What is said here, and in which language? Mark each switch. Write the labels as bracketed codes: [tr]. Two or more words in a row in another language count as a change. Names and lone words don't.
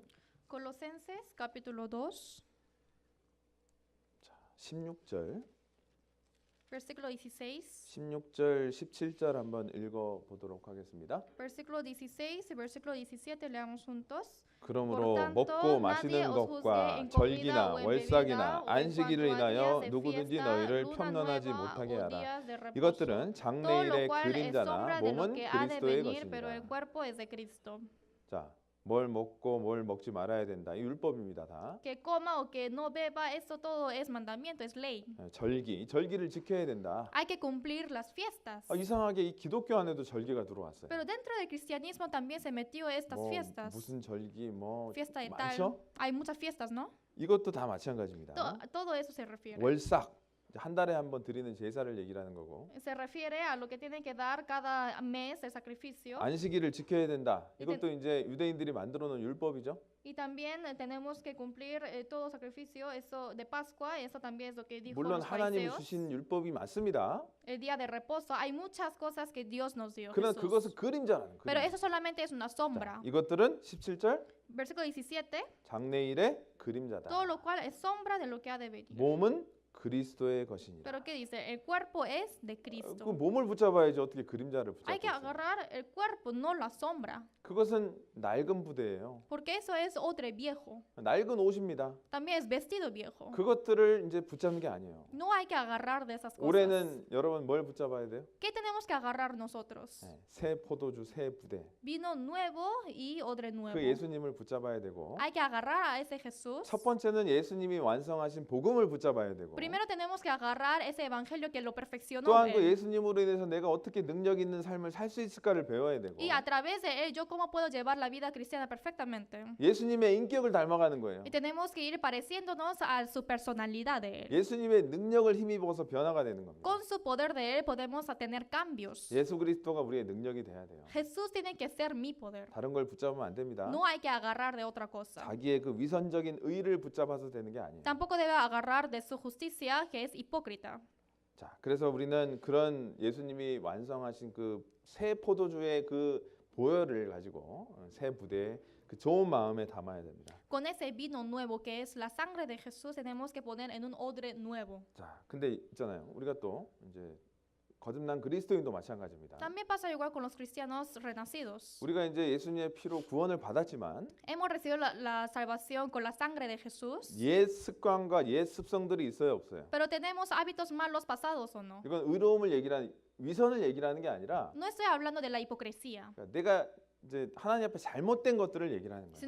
[es] Colosenses, capítulo 2, [ko] 16절, [es] versículo 16. [ko] 16절, 17절 한번 읽어 보도록 하겠습니다. [es] Versículo 16 y versículo 17 leamos juntos. [ko] 그러므로 [es] Por tanto, [ko] 먹고 마시는 [es] nadie os [ko] 것과 [es] juzgue en comida [ko] 절기나 [es] o en [ko] 월삭이나 [es] bebida, o en [ko] 안식일을 [es] cuanto a [ko] 인하여 [es] días de [ko] 누구든지 [es] fiesta, [ko] 너희를 [es] luna [ko] 편론하지 [es] nueva [ko] 못하게 [es] o [ko] 하라. [es] días de reposo. [ko] 이것들은 [es] Todo lo [ko] 장래일의 [es] cual es [ko] 그림자나 [es] sombra de lo [ko] 몸은 [es] que ha de [ko] 그리스도의 [es] venir, pero el [ko] 것입니다. [es] cuerpo es de Cristo. [ko] 자, 뭘 먹고 뭘 먹지 말아야 된다. 이 율법입니다, 다. [es] Que coma o que no beba, esto todo es mandamiento, es ley. [ko] 절기를 지켜야 된다. [es] Hay que cumplir las fiestas. [ko] 이상하게 이 기독교 안에도 절기가 들어왔어요. [es] Pero dentro del cristianismo también se metió estas [ko] 뭐 [es] fiestas. [ko] 무슨 절기 뭐 [es] Fiesta de [ko] 많죠? [es] tal. Hay muchas fiestas, ¿no? [ko] 이것도 다 마찬가지입니다. [es] Todo eso se refiere. [ko] 월삭 한 달에 한 번 드리는 제사를 얘기하는 거고. [es] Se refiere a lo que tienen que dar cada mes de sacrificio. [ko] 안식일을 지켜야 된다. 이것도 이제 유대인들이 만들어 놓은 율법이죠. [es] Y también tenemos que cumplir todo sacrificio, eso de Pascua, eso también es lo que dijo [ko] 물론 [es] los [ko] 하나님이 [es] fariseos. [ko] 주신 율법이 맞습니다. [es] El día de reposo, hay muchas cosas que Dios nos dio. [ko] 그러나 [es] Jesús. [ko] 그것은 그림자라는 [es] Pero [ko] 그림. [es] eso solamente es una sombra. [ko] 이것들은 17절 [es] Versículo 17, [ko] 장래일의 그림자다. [es] todo lo cual es sombra de lo que ha de venir. [ko] 몸은 그리스도의 것이니라. [es] Pero ¿qué dice? El cuerpo es de [ko] 그 [es] Cristo. [ko] 몸을 붙잡아야지 어떻게 그림자를 [es] Hay [ko] 붙잡고 [es] que [ko] 있어요. [es] agarrar el cuerpo, no la sombra. [ko] 그것은 낡은 부대예요. [es] Porque eso es odre viejo. [ko] 낡은 옷입니다. [es] También es vestido viejo. [ko] 그것들을 이제 붙잡는 게 아니에요. [es] No hay que agarrar de esas cosas. [ko] 올해는 여러분 뭘 붙잡아야 돼요? [es] ¿Qué tenemos que agarrar nosotros? [ko] 새 포도주, 새 부대. [es] Vino nuevo y odre nuevo. [ko] 그 예수님을 붙잡아야 되고 [es] Hay que agarrar a ese Jesús. [ko] 첫 번째는 예수님이 완성하신 복음을 붙잡아야 되고 [es] Primero tenemos que agarrar ese evangelio que lo perfeccionó [ko] 또한 그 [es] él. [ko] 예수님으로 인해서 내가 어떻게 능력 있는 삶을 살 수 있을까를 배워야 되고 [es] Y a través de él, yo cómo puedo llevar la vida cristiana perfectamente. [ko] 예수님의 인격을 닮아가는 거예요. [es] Y tenemos que ir pareciéndonos a su personalidad de él. [ko] 예수님의 능력을 힘입어서 변화가 되는 겁니다. [es] Con su poder de él podemos tener cambios. [ko] 예수 그리스도가 우리의 능력이 돼야 돼요. [es] Jesús tiene que ser mi poder. [ko] 다른 걸 붙잡으면 안 됩니다. [es] No hay que agarrar de otra cosa. [ko] 자기의 그 위선적인 의를 붙잡아서 되는 게 아니에요. [es] Tampoco debe agarrar de su justicia, que es hipócrita. [ko] 자, 그래서 우리는 그런 예수님이 완성하신 그 새 포도주의 그 보혈을 가지고 새 부대에 그 좋은 마음에 담아야 됩니다. [es] Con ese vino nuevo que es la sangre de Jesús tenemos que poner en un odre nuevo. [ko] 자, 근데 있잖아요. 우리가 또 이제 거듭난 그리스도인도 마찬가지입니다. [es] También pasa igual con los cristianos renacidos. [ko] 우리가 이제 예수님의 피로 구원을 받았지만 [es] Hemos recibido la salvación con la sangre de Jesús, [ko] 옛 습관과 옛 습성들이 있어요, 없어요? [es] pero tenemos hábitos malos pasados o no. [ko] 이건 의로움을 얘기하는 위선을 얘기하는 게 아니라 [es] No estoy hablando de la hipocresía, [ko] 그러니까 내가 이제 하나님 앞에 잘못된 것들을 얘기를 하는 거예요.